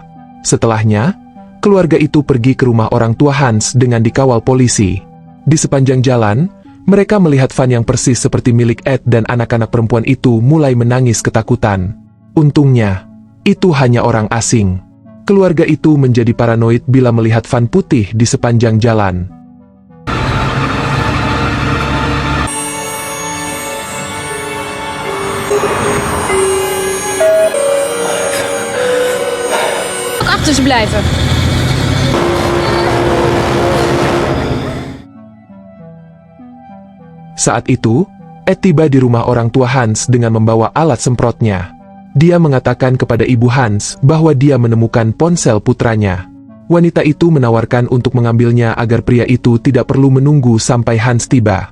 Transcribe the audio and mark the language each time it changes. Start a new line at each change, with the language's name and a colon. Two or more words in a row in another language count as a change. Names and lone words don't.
Indonesian: Setelahnya, keluarga itu pergi ke rumah orang tua Hans dengan dikawal polisi. Di sepanjang jalan, mereka melihat van yang persis seperti milik Ed dan anak-anak perempuan itu mulai menangis ketakutan. Untungnya, itu hanya orang asing. Keluarga itu menjadi paranoid bila melihat van putih di sepanjang jalan.
Dutch: Achter ze blijven.
Indonesian: Saat itu, Ed tiba di rumah orang tua Hans dengan membawa alat semprotnya. Dia mengatakan kepada ibu Hans bahwa dia menemukan ponsel putranya. Wanita itu menawarkan untuk mengambilnya agar pria itu tidak perlu menunggu sampai Hans tiba.